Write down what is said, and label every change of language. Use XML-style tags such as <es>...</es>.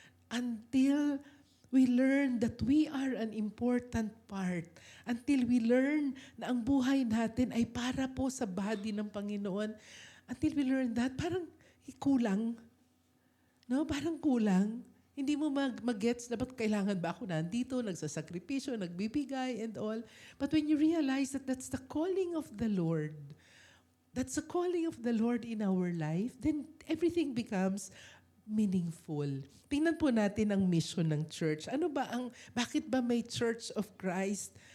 <en>Until we learn that we are an important part. Until we learn</en> <tl>na ang buhay natin ay para po sa body ng Panginoon.</tl> <en>Until we learn that,</en> <tl>parang kulang. No? Parang kulang. Hindi mo mag-gets na ba't kailangan ba ako nandito, nagsasakripisyo, nagbibigay and all.</tl> <en>But when you realize that that's the calling of the Lord, that's the calling of the Lord in our life, then everything becomes meaningful.</en> <tl>Tingnan po natin ang mission ng church. Bakit ba may Church of Christ?</tl>